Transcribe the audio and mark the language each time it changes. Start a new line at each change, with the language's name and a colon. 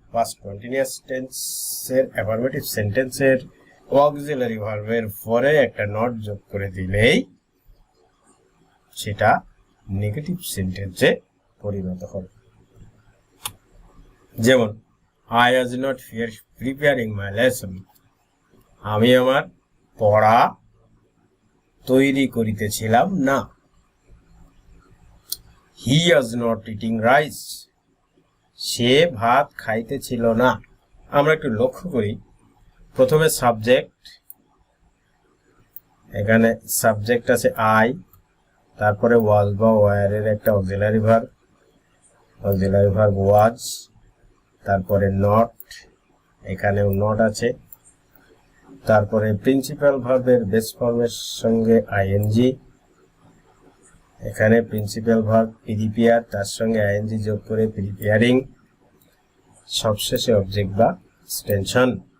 Bangla: Past continuous টেন্সের affirmative সেন্টেন্সের auxiliary ভার্বের পরে একটা নট যোগ করে দিলেই সেটা নেগেটিভ সেন্টেন্সে পরিণত হবে। যেমন
English: I was not preparing my lesson,
Bangla: আমি আমার পড়া তৈরি করিতেছিলাম না।
English: He was not eating rice,
Bangla: সে ভাত খাইতেছিল না। আমরা একটু লক্ষ্য করি, প্রথমে সাবজেক্ট, এখানে সাবজেক্ট আছে আই, তারপরে ওয়াজ বা ওয়্যারের একটা অক্সিলারি ভার্ব ওয়াজ, তারপরে নট, এখানেও নট আছে, তারপরে প্রিন্সিপাল ভার্বের বেস ফর্মের সঙ্গে আইএনজি, এখানে প্রিন্সিপাল ভার্ব প্রিপেয়ার, তার সঙ্গে আইএনজি যোগ করে প্রিপেয়ারিং, সবশেষে অবজেক্ট বা এক্সটেনশন।